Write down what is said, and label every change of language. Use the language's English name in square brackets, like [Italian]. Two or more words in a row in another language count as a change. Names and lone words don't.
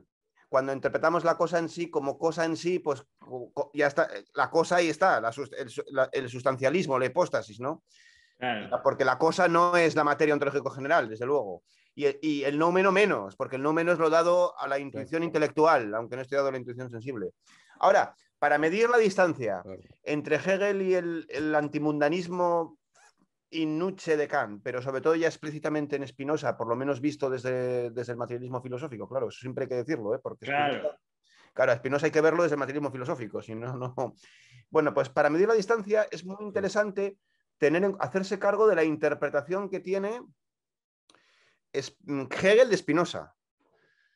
[Spanish] Cuando interpretamos la cosa en sí como cosa en sí, pues ya está, la cosa ahí está, el sustancialismo, la hipóstasis, ¿no? Claro. Porque la cosa no es la materia ontológico general, desde luego. Y el noumeno menos, porque el noumeno es lo dado a la intuición intelectual, aunque no esté dado a la intuición sensible. Ahora, para medir la distancia entre Hegel y el antimundanismo [Latin] in nuce [Spanish] de Kant, pero sobre todo ya explícitamente en Spinoza, por lo menos visto desde el materialismo filosófico, claro, eso siempre hay que decirlo, porque Spinoza, claro, a Spinoza hay que verlo desde el materialismo filosófico, si no, no. Bueno, pues para medir la distancia es muy interesante hacerse cargo de la interpretación que tiene Hegel de Spinoza.